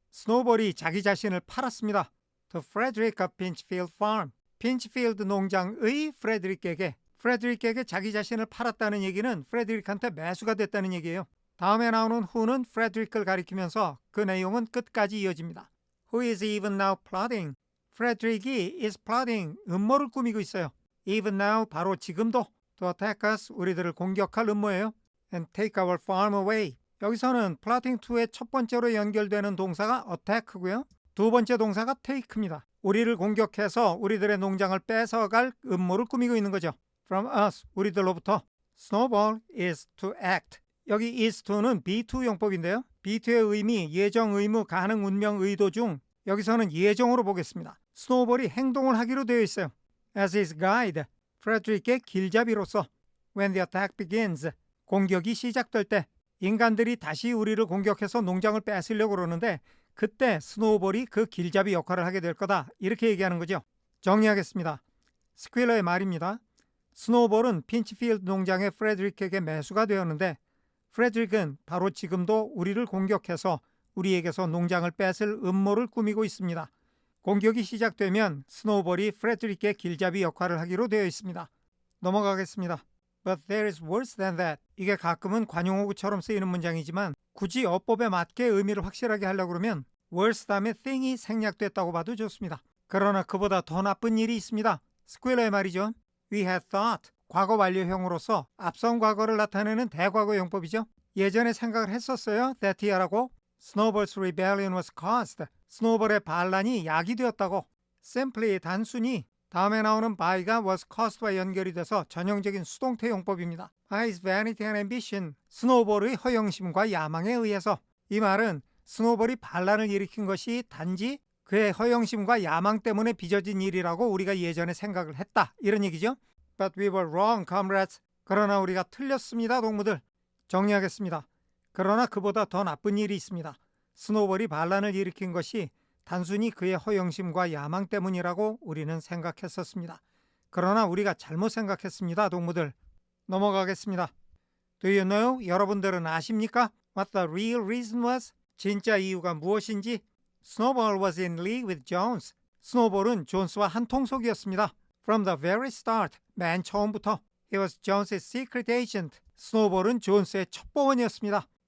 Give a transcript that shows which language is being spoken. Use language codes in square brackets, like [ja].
[ko] 스노볼이 자기 자신을 팔았습니다. [en] To Frederick of Pinchfield Farm. [ko] 핀치필드 농장의 프레드릭에게 자기 자신을 팔았다는 얘기는 프레드릭한테 매수가 됐다는 얘기예요. 다음에 나오는 who는 프레드릭을 가리키면서 그 내용은 끝까지 이어집니다. [en] Who is even now plotting? [ko] 프레드릭이 [en] is plotting, [ko] 음모를 꾸미고 있어요. [en] Even now, [ko] 바로 지금도 [en] to attack us, [ko] 우리들을 공격할 음모예요. [en] And take our farm away. [ko] 여기서는 plotting to의 첫 번째로 연결되는 동사가 attack고요. 두 번째 동사가 take입니다. 우리를 공격해서 우리들의 농장을 뺏어갈 음모를 꾸미고 있는 거죠. [en] From us, [ko] 우리들로부터. [en] Snowball is to act. [ko] 여기 is to는 be to 용법인데요. be to의 의미, 예정, 의무, 가능, 운명, 의도 중 여기서는 예정으로 보겠습니다. 스노우볼이 행동을 하기로 되어 있어요. [en] As his guide, [ko] 프레드릭의 길잡이로서 [en] when the attack begins, [ko] 공격이 시작될 때 인간들이 다시 우리를 공격해서 농장을 뺏으려고 그러는데 그때 스노우볼이 그 길잡이 역할을 하게 될 거다. 이렇게 얘기하는 거죠. 정리하겠습니다. 스퀼러의 말입니다. 스노우볼은 핀치필드 농장의 프레드릭에게 매수가 되었는데 프레드릭은 바로 지금도 우리를 공격해서 우리에게서 농장을 뺏을 음모를 꾸미고 있습니다. 공격이 시작되면 스노우볼이 프레드릭의 길잡이 역할을 하기로 되어 있습니다. 넘어가겠습니다. [en] But there is worse than that. [ko] 이게 가끔은 관용어구처럼 쓰이는 문장이지만 굳이 어법에 맞게 의미를 확실하게 하려고 그러면 worse 다음에 thing이 생략됐다고 봐도 좋습니다. 그러나 그보다 더 나쁜 일이 있습니다. 스퀼러의 말이죠. [en] We had thought. [ko] 과거 완료형으로서 앞선 과거를 나타내는 대과거 용법이죠. 예전에 생각을 했었어요. [en] that year라고. Snowball's rebellion was caused. [ko] 스노우볼의 반란이 야기되었다고. simply 단순히 다음에 나오는 by가 was caused와 연결이 돼서 전형적인 수동태 용법입니다. [en] by his vanity and ambition. [ko] 스노우볼의 허영심과 야망에 의해서. 이 말은 스노우볼이 반란을 일으킨 것이 단지 그의 허영심과 야망 때문에 빚어진 일이라고 우리가 예전에 생각을 했다. 이런 얘기죠. [en] But we were wrong, comrades. [ko] 그러나 우리가 틀렸습니다, 동무들. 정리하겠습니다. 그러나 그보다 더 나쁜 일이 있습니다. 스노우볼이 반란을 일으킨 것이 단순히 그의 허영심과 야망 때문이라고 우리는 생각했었습니다. 그러나 우리가 잘못 생각했습니다, 동무들. 넘어가겠습니다. [en] Do you know? [ko] 여러분들은 아십니까? [en] What the real reason was? [ko] 진짜 이유가 무엇인지? [en] Snowball was in league with Jones. [ko] 스노우볼은 존스와 한통속이었습니다. [en] From the very start, [ko] 맨 처음부터. [en] He was Jones's secret agent. [ko] 스노우볼은 존스의 첩보원이었습니다.